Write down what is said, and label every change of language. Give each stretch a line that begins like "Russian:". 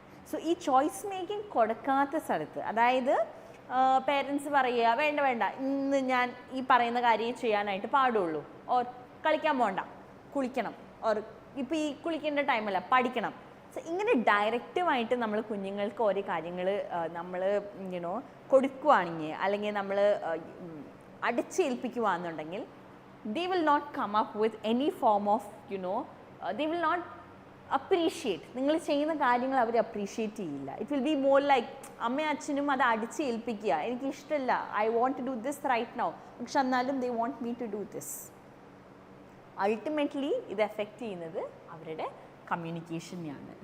Malayalam: So ഈ choice making കൊടുക്കാത്ത സ്ഥലത്ത്, അതായത് പേരൻസ് പറയുക വേണ്ട ഇന്ന് ഞാൻ ഈ പറയുന്ന കാര്യം ചെയ്യാനായിട്ട് പാടുള്ളൂ, ഓർ കളിക്കാൻ പോകണ്ട കുളിക്കണം, ഓർ ഇപ്പോൾ ഈ കുളിക്കേണ്ട ടൈമല്ല പഠിക്കണം. സോ ഇങ്ങനെ ഡയറക്റ്റീവായിട്ട് നമ്മൾ കുഞ്ഞുങ്ങൾക്ക് ഓരോ കാര്യങ്ങൾ നമ്മൾ കൊടുക്കുകയാണെങ്കിൽ അല്ലെങ്കിൽ നമ്മൾ അടിച്ചേൽപ്പിക്കുകയാണെന്നുണ്ടെങ്കിൽ
English: they will not come up with any form of they will not appreciate.
Malayalam: നിങ്ങൾ ചെയ്യുന്ന കാര്യങ്ങൾ അവർ അപ്രീഷിയേറ്റ് ചെയ്യില്ല.
English: it will be more like
Malayalam: അമ്മയും അച്ഛനും അത് അടിച്ച് ഏൽപ്പിക്കുക, എനിക്ക് ഇഷ്ടമല്ല,
English: I want to do this right now,
Malayalam: പക്ഷെ എന്നാലും
English: They won't me to do this.
Malayalam: Ultimately ഇത് എഫക്റ്റ് ചെയ്യുന്നത് അവരുടെ കമ്മ്യൂണിക്കേഷനെയാണ്.